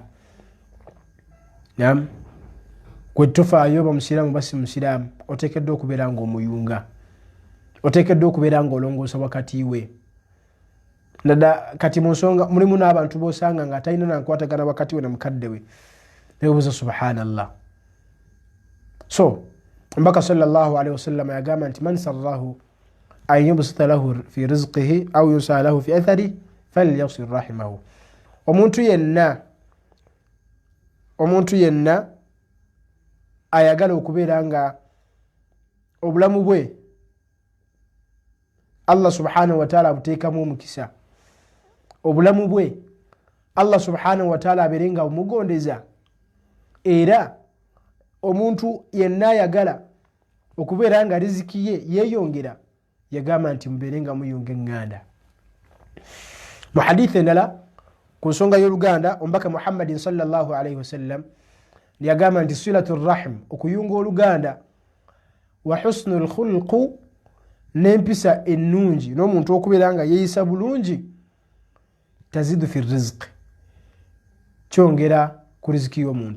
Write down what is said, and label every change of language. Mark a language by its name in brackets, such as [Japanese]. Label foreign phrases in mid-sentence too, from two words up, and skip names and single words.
[Ganda] Naam, gwe tofaayo oba musiraamu oba si musiraamu, oteekeddwa okubeera nga omuyunga, oteekeddwa okubeera nga olongoosa wakati we. Nadda kati mu nsonga mulimu n'abantu b'osanga nga talina nankwatagana wakati we na mukadde we, nebuuza subhanallah. So mbaka [Arabic] صلى الله عليه وسلم [Ganda] yagamba nti [Arabic] من سره أن يبسط له في رزقه أو ينسأ له في أثره فليصل رحمه. [Ganda] Omuntu yenna ayagala okubeera nga obulamu bwe Allah [Arabic] سبحانه وتعالى [Ganda] abuteekamu omukisa, obulamu bwe Allah [Arabic] سبحانه وتعالى [Ganda] abeerenga omugondeza, era omuntu yenna ayagala okubeera nga riziki ye yeeyongera yagamba nti mubeerenga muyunga eŋŋanda. Mu hadithi endala ku nsonga y'oluganda omubaka Muhammadin [Arabic] صلى الله عليه وسلم [Ganda] yagamba nti [Arabic] صلة الرحم, [Ganda] okuyunga oluganda, [Arabic] و حسن الخلق, [Ganda] n'empisa ennungi n'omuntu okubeera nga yeeyisa bulungi, [Arabic] تزيد في الرزق, [Ganda] kyongera ku riziki y'omuntu.